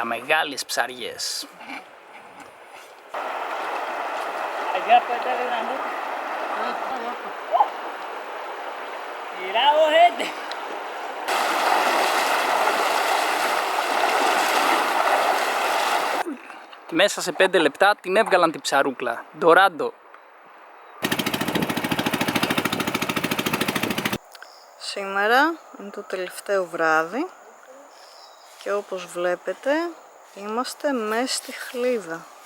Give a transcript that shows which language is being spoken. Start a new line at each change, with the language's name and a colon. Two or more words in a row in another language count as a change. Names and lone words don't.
Greek: Για μεγάλες ψαριές.
Spanish: Ya pétale grandote. Tirado, gente.
Greek: Μέσα σε 5 λεπτά την έβγαλαν την ψαρούκλα. Ντοράντο. Σήμερα είναι το τελευταίο βράδυ και όπως βλέπετε είμαστε μέσα στη χλίδα.